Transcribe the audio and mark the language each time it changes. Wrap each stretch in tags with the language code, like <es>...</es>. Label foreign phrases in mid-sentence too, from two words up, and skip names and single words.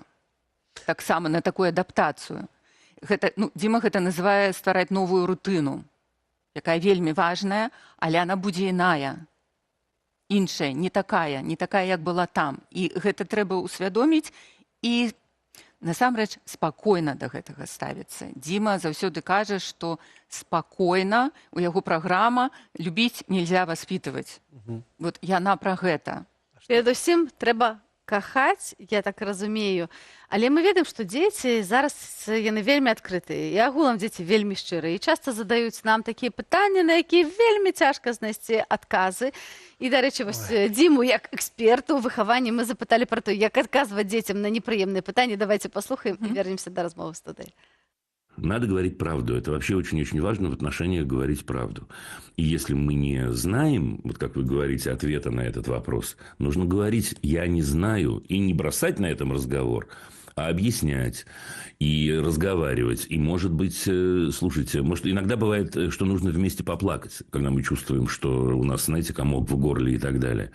<be>Таксама на такую адаптацыю. Дзіма гэта называе ствараць новую рутыну, якая вельмі важная, але она будзе іная, іншая, не такая, як была там. І гэта трэба ўсвядоміць і насамрэч спакойна да гэтага ставіцца. Дзіма заўсёды кажа, што спакойна, у яго праграма «Любіць</be> <ru>нельзя воспитывать».</ru> <be>Вот яна пра гэта. Перадусім трэба кахаць, я так разумею. Але мы ведаем, што дзеці зараз яны вельмі адкрытыя. І агулам дзеці вельмі шчырыя. І часта задаюць нам такія пытанні, на якія вельмі цяжка знайсці адказы. І, дарэчы, вось Дзіму, як эксперту ў выхаванні, мы запыталі пра то, як адказваць дзецям на непрыемныя пытанні. Давайте паслухаем і вернемся да размовы з студыі.</be> <ru>Надо говорить правду. Это вообще очень-очень важно в отношениях говорить правду. И если мы не знаем, вот как вы говорите, ответа на этот вопрос, нужно говорить «я не знаю» и не бросать на этом разговор, а объяснять и разговаривать. И, может быть, слушайте, может, иногда бывает, что нужно вместе поплакать, когда мы чувствуем, что у нас, знаете, комок в горле и так далее.</ru>